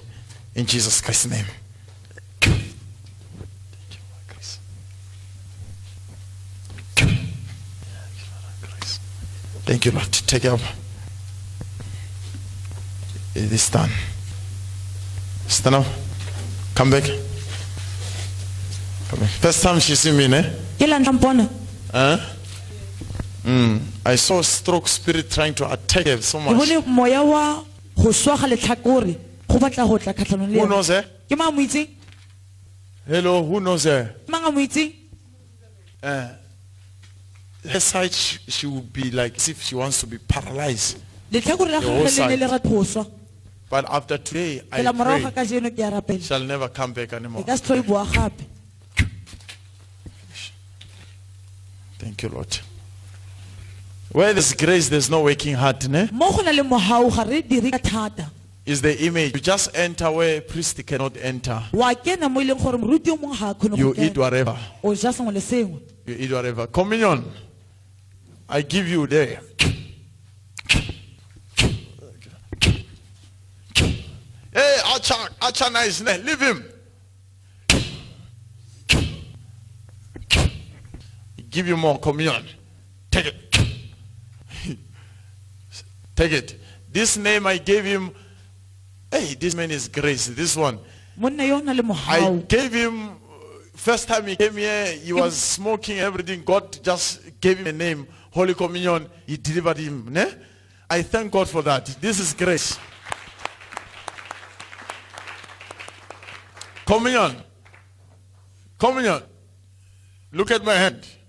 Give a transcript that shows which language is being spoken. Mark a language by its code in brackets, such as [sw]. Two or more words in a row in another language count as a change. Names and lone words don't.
[en] In Jesus Christ's name. Thank you, Lord. Take it up. It is done. Stand up. Come back. Come back. First time she see me, [tn] ne? Ke la ntlha mpona Huh? [en] I saw a stroke spirit trying to attack her so [tn] ke [en] much. [tn] bone moya wa go swaga letlhakore go batla go tla kgatlhanong le [en] Who [tn] yena. [en] knows her? [tn] Ke mang a mo itseng? [en] Hello, who knows her? [tn] Ke mang a mo itseng? [en] Her side, she would be like as if she wants to be paralyzed. [tn] Letlhakore la [en] The whole [tn] gagwe le ne [en] side. [tn] le rate go swa. [en] But after today, I [tn] Fela morago ga [en] pray [tn] kajeno ke a rapela. [en] shall never come back [tn] E [en] anymore. [tn] ka se tlhole e boa gape. [en] Thank you, Lord. Where there's grace, there's no working hard. [tn] Ne? Mo go na le mogau ga re dire ka thata. [en] Is the image. You just enter where priest cannot enter. [tn] Wa kena mo e leng gore moruti o mongwe ga a kgone [en] You [tn] go [en] eat [tn] kena. [en] whatever. [tn] O ja sengwe le sengwe. [en] You eat whatever. Communion. I give you there. Hey, Acha nice. Leave him. Give you more communion. Take it. Take it. This name I gave him. Hey, this man is grace. This one. [tn] Monna yo o na le [en] I [tn] mogau. [en] gave him, first time he came here, he was smoking everything. God just gave him a name, Holy Communion. He delivered him. Ne? I thank God for that. This is grace. Communion. Communion. Look at my hand.